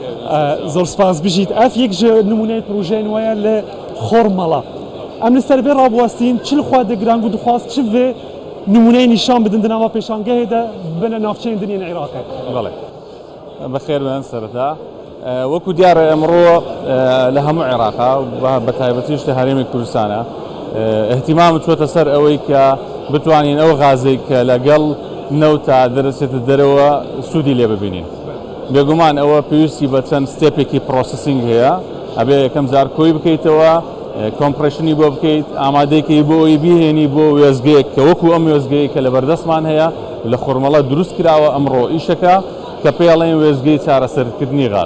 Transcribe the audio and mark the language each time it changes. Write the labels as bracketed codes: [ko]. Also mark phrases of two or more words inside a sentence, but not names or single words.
[ku] zor spas bijît ev yek ji nimûneyê projeyên we ye li Xormala em li ser vê rabwestîn çil xwe digiran û dixwast çi vê nimûneyê nîşan bidin di nava pêşangehê de bine navçeyên dinên Iraqê. [ckb] بەڵێ بەخێر بێن سەرەتا وەکو دیارە ئەمڕۆ لە هەموو عێراقا بە تایبەتیش لە هەرێمی کوردستانە احتیمام چۆتە سەر ئەوەی کە بتوانین ئەو غازێک کە لەگەڵ نەوتا دەرەچێتە دەرەوە سوودی لێ ببینین بێگومان ئەوە پێویستی بە چەند ستێپێکی پرۆسسینگ هەیە ئەبێ یەکەم جار کۆی بکەیتەوە کۆمپڕێشنی بۆ بکەیت ئامادەیەکی بۆ ئەوی بیهێنی بۆ وێزگەیەک کە وەکو ئەم وێزگەیە کە لە بەردەستمان هەیە لە خۆرمەڵە دروست کراوە ئەمڕۆ ئیشەکە کە پێڵێن وێزگەی چارەسەرکردنی غاز